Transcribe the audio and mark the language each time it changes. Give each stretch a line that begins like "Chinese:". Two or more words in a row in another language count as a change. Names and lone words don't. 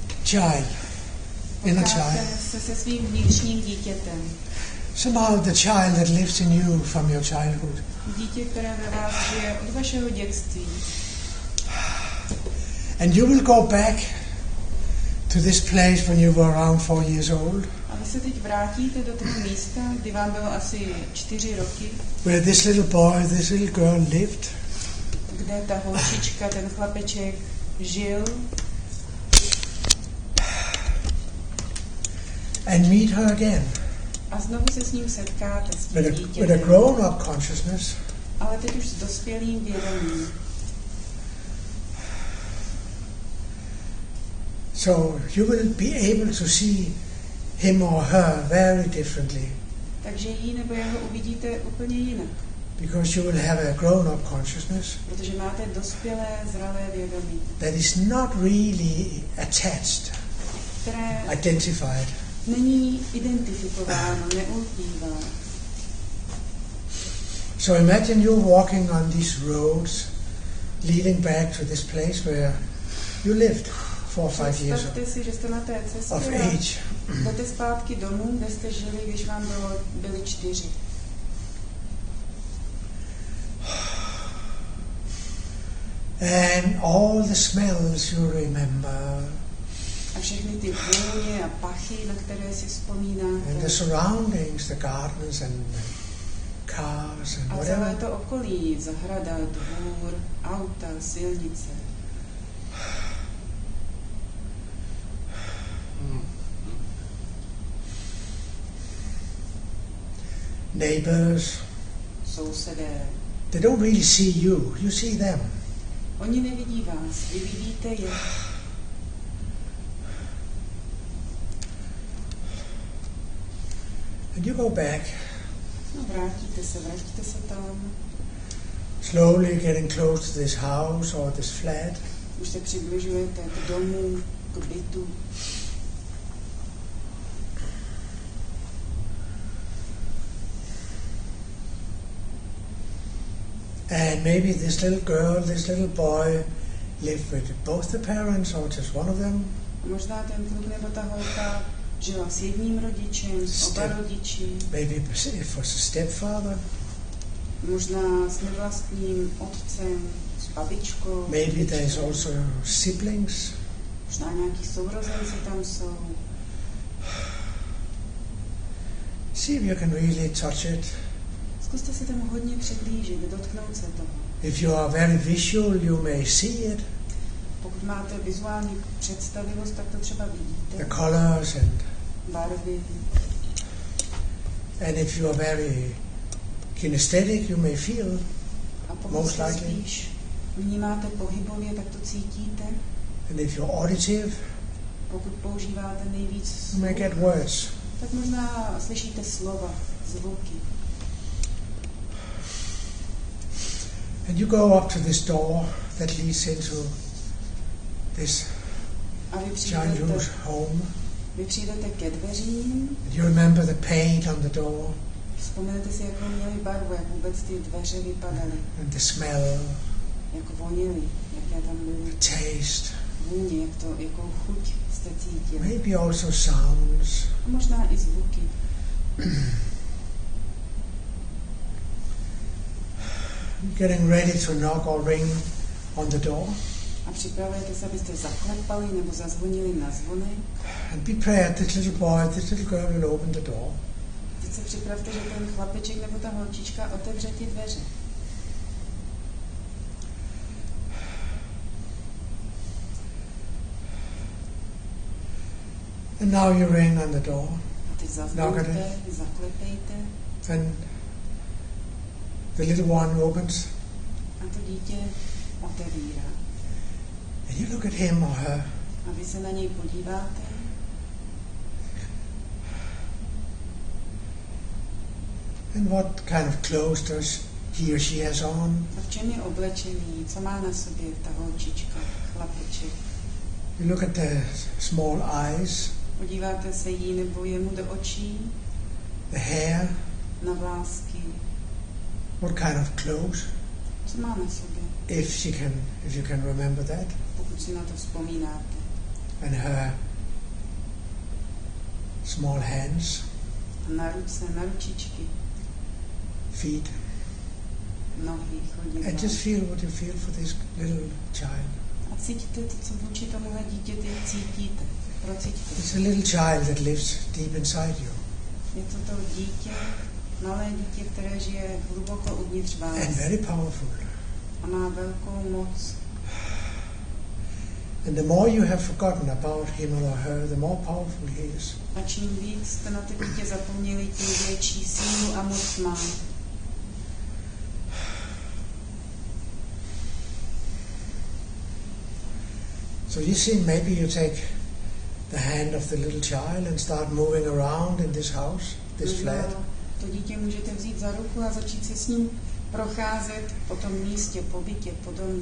English: child, inner child.
Czech: Se svým vnitřním dítětem.
English: Somehow the child that lives in you from your childhood.
Czech: Dítě, které ve vás žije od vašeho dětství.
English: And you will go back to this place when you were around 4 years old.
Czech: A vy se teď vrátíte do toho místa, kdy vám bylo asi 4 roky.
English: Where this little boy, this little girl lived.
Czech: Kde ta holčička, ten chlapeček žil.
English: And meet her again.
Czech: A znovu se s ním setkáte, s tím dítětem.
English: With a grown-up consciousness.
Czech: Ale teď už s dospělým vědomím.
English: So you will be able to see him or her very differently.
Czech: Takže ji nebo jeho uvidíte úplně jinak.
English: Because you will have a grown-up consciousness.
Czech: Protože máte dospělé, zralé vědomí.
English: That is not really attached, identified.
Czech: Není identifikováno, neulpívá.
English: So imagine you're walking on these roads, leading back to this place where you lived 4 or 5 years
Czech: si, že jste na té cestě
English: of age.
Czech: Jdete zpátky domů, kde jste žili, když vám byli 4.
English: And all the smells you remember.
Czech: A všechny ty vůně a pachy, na které si vzpomínáte.
English: And the surroundings, the gardens and the cars and whatever.
Czech: A celé to okolí, zahrada, dvůr, auta, silnice.
English: Neighbors.
Czech: Sousedé.
English: They don't really see you, you see them.
Czech: Oni nevidí vás, vy vidíte je.
English: And you go back.
Czech: No, vrátíte se tam.
English: Slowly getting close to this house or this flat.
Czech: Už se přibližujete k domu, k bytu.
English: And maybe this little girl, this little boy lived with both the parents or just one of them.
Czech: Možná ten kluk nebo ta holka žila s jedním rodičem, s oba rodiči.
English: Maybe it was a stepfather.
Czech: Možná s nevlastním otcem, s babičkou.
English: Maybe there is also siblings.
Czech: Možná nějaký sourozenci tam jsou.
English: See if you can really touch it.
Czech: Zkuste se tomu hodně přiblížit, dotknout se toho.
English: If you are very visual, you may see it.
Czech: Pokud máte vizuální představivost, tak to třeba vidíte.
English: The colors and
Czech: barvy.
English: And if you are very kinesthetic, you may feel.
Czech: A pokud se spíš vnímáte pohybově, tak to cítíte.
English: And if you're auditive,
Czech: pokud používáte nejvíc slov,
English: you may get words.
Czech: Tak možná slyšíte slova, zvuky.
English: And you go up to this door that leads into this childhood home.
Czech: Vy přijdete ke dveřím.
English: You remember the paint on the door.
Czech: Vzpomenete si, jakou měly barvu, jak vůbec ty dveře vypadaly.
English: And the smell.
Czech: Jak vonily, jaké tam byly.
English: The taste.
Czech: Vůně, jakou chuť jste cítili.
English: Maybe also sounds.
Czech: A možná i zvuky.
English: Getting ready to knock or ring on the door.
Czech: A připravujete se, abyste zaklepali nebo zazvonili na zvonek.
English: And be prepared, this little boy, this little girl will open the door.
Czech: Teď se připravte, že ten chlapeček nebo ta holčička otevře ty dveře.
English: And now you ring on the door.
Czech: A teď zazvoňte, zaklepejte.
English: And the little one opens.
Czech: A to dítě otevírá.
English: And you look at him or her.
Czech: A vy se na něj podíváte.
English: And what kind of clothes does he or she has on?
Czech: A v čem je oblečený? Co má na sobě ta holčička, chlapeček?
English: You look at the small eyes.
Czech: Podíváte se jí nebo jemu do očí.
English: The hair.
Czech: Na vlásky.
English: What kind of clothes?
Czech: Co má na sobě?
English: If you can remember that.
Czech: Pokud si na to vzpomínáte.
English: And her small hands,
Czech: na ruce, na ručičky,
English: feet,
Czech: nohy, chodidla.
English: and just feel what you feel for this little child.
Czech: A cítíte to, co vůči tomuhle dítěti cítíte. Procítíte.
English: It's a little child that lives deep inside you.
Czech: Je to dítě, malé dítě, které žije hluboko uvnitř vás.
English: And very powerful.
Czech: A má velkou moc.
English: And the more you have forgotten about him or her, the more powerful he is.
Czech: A čím víc jste na ty dítě zapomněli, tím větší sílu a moc má.
English: So you see, maybe you take the hand of the little child and start moving around in this house, this flat.
Czech: To dítě můžete vzít za ruku a začít se s ním procházet po tom místě, po bytě, po domě.